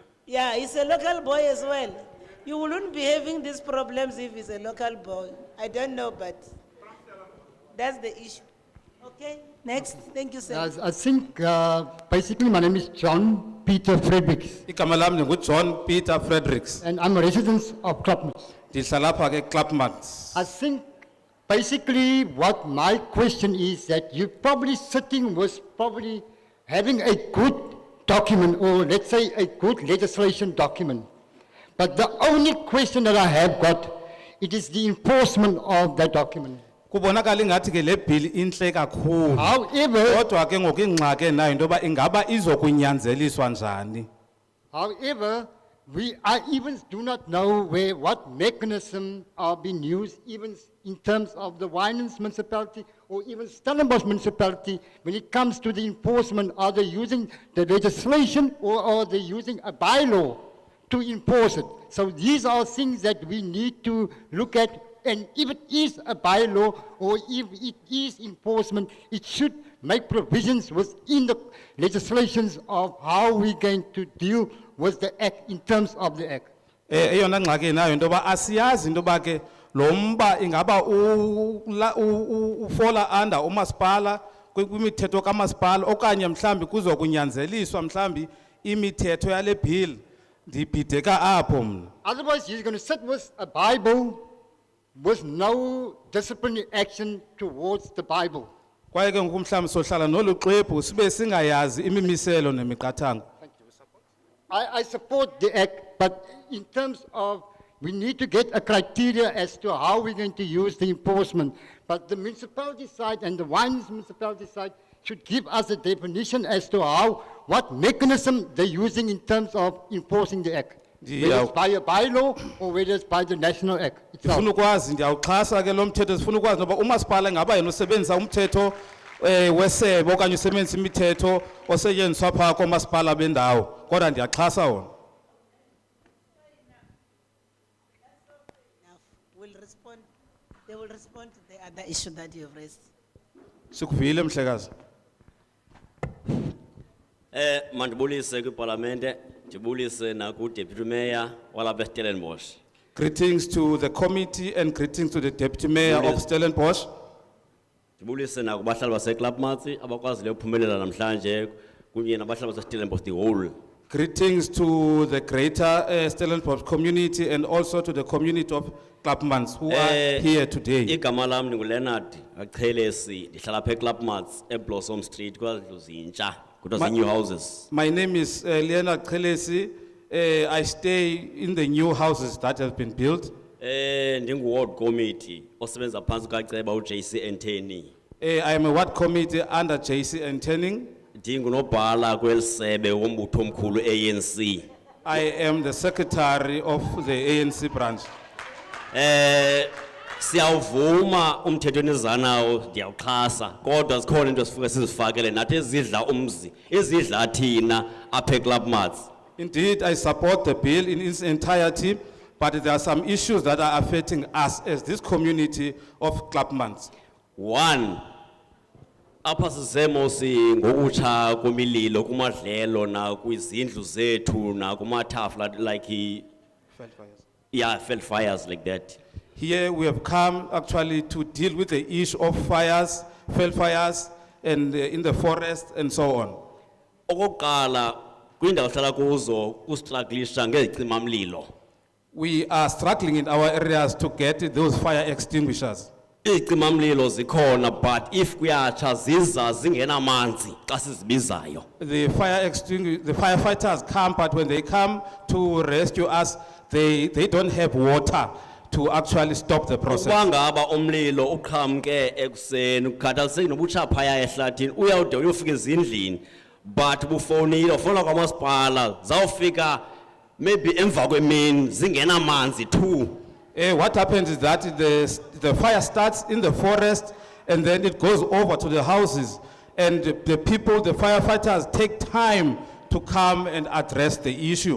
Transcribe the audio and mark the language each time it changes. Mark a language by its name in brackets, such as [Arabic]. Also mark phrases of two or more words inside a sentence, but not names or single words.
[English] Yeah, he's a local boy as well. You wouldn't be having these problems if he's a local boy. I don't know, but that's the issue. Okay, next. Thank you, sir. I think basically my name is John Peter Fredericks. [Xhosa] Igama lami nguJohn Peter Fredericks. [English] And I'm a resident of Klapmuts. [Xhosa] Ndihlala apha ke Klapmuts. [English] I think Basically, what my question is that you probably sitting was probably having a good document, or let's say a good legislation document. But the only question that I have got, it is the enforcement of that document. [Xhosa] Kubonakala ingathi ke le bill inhle kakhulu. [English] However, [Xhosa] Kodwa ke ngokingxaki enayo into yoba ingaba izokunyanzeliswa njani. [English] However, I even do not know what mechanism are being used, even in terms of the Winans municipality or even Stellenbosch municipality, when it comes to the enforcement. Are they using the legislation or are they using a bylaw to enforce it? So these are things that we need to look at, and if it is a bylaw or if it is enforcement, it should make provisions within the legislations of how we're going to deal with the act in terms of the act. [Xhosa] Eyona ngxaki enayo into yoba asiyazi into yoba ke lo mba ingaba ufola under umasipala kwimithetho kamasipala okanye mhlambi kuzokunyanzeliswa mhlambi imithetho yale bill. Ndibhideka apho mna. [English] Otherwise, he's going to sit with a Bible with no disciplinary action towards the Bible. [Xhosa] Kwaye ke ngoku mhlambi sohlala nolu xwebhu sibe singayazi imimiselo nemiqathango. [English] I support the act, but in terms of, we need to get a criteria as to how we're going to use the enforcement. But the municipality side and the Winans municipality side should give us a definition as to what mechanism they're using in terms of enforcing the act. Whether it's by a bylaw or whether it's by the National Act itself. [Xhosa] Ndifuna ukwazi ndiyawuxhasa ke lo mthetho sifuna ukwazi noba umasipala ingaba yena usebenzisa umthetho wesebe okanye usebenzisa imithetho osetyenziswa phaa koomasipala bendawo kodwa ndiyaxhasa wona. [English] They will respond to the other issue that you have raised. [Xhosa] Sikuvile mhlekazi. Mandibulise kwiParlamente, ndibulise naku Deputy Mayor walapha eStellenbosch. [English] Greetings to the committee and greetings to the Deputy Mayor of Stellenbosch. [Xhosa] Ndibulise naku bahlali baseKlapmuts abakwazileyo ukuphumelela namhlanje kunye nabahlali baseStellenbosch [English] the whole. Greetings to the greater Stellenbosch community and also to the community of Klapmuts who are here today. [Xhosa] Igama lam ndinguLeonard Achelesi, ndihlala apha eKlapmuts eBlossom Street kwazindlu zintsha. [English] New houses. My name is Leonard Chelesi. I stay in the new houses that have been built. [Xhosa] Ndingu- [English] ward committee [Xhosa] osebenza phantsi kaceba uJC Enteni. [English] I am a ward committee under JC Entening. [Xhosa] Ndingunobhala kwelisebe wombutho omkhulu ANC. [English] I am the secretary of the ANC branch. [Xhosa] Siyawuvuma umthetho enizanawo ndiyawuxhasa kodwa zikhona into sifuke sizifakele nathi ezidla umzi ezidla thina apha eKlapmuts. [English] Indeed, I support the bill in its entirety, but there are some issues that are affecting us as this community of Klapmuts. [Xhosa] One, apha sizemosi ngokutsha komililo kumadlelo na kwizindlu zethu na kumathafu [English] like Veld fires like that. Here we have come actually to deal with the issue of fires, Veld fires, and in the forest and so on. [Xhosa] Okokuqala kwindawo hlala kuzo kustruglisha ngezicimamlilo. [English] We are struggling in our areas to get those fire extinguishers. [Xhosa] Izicimamlilo zikhona [English] but if [Xhosa] kuyatsha ziza zingenamanzi xa sizibizayo. [English] The firefighters come, but when they come to rescue us, they don't have water to actually stop the process. [Xhosa] Kwangaba umlilo uqhamke ekuseni ukhathaliseki nobutsha phaya ehlathini uyawude uyofika ezindlini but bufonile ufona kwamasipala zawufika maybe emva kwemini zingenamanzi too. [English] What happens is that the fire starts in the forest and then it goes over to the houses, and the people, the firefighters, take time to come and address the issue.